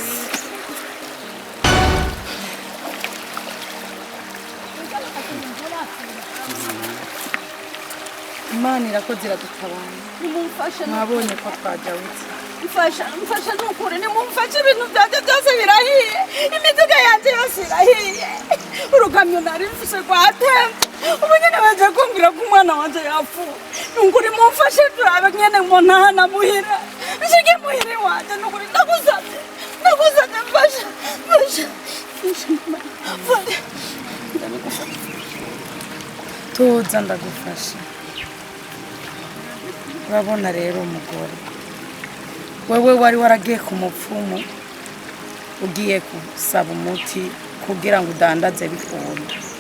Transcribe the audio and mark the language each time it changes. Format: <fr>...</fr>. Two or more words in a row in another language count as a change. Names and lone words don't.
<rn>Imana irakoze iradutabara nimumfashe mwabonye ko twajabutse mfasha nukuri nimumfashe ibintu byanjye byose birahiye imiduga yanjye yose irahiye urukamyo nari mfise rwatembe ubu nyine baje kumbwira ko umwana wanje yapfuye nukuri mumfashe turabe nyene ngo ntahana muhira nshige muhira wanje nukuri ndagusabye mfasha tuza ndagufasha urabona rero umugore wewe wari waragiye ku mupfumu ugiye gusaba umuti kugira ngo udandaze bikunda</rn>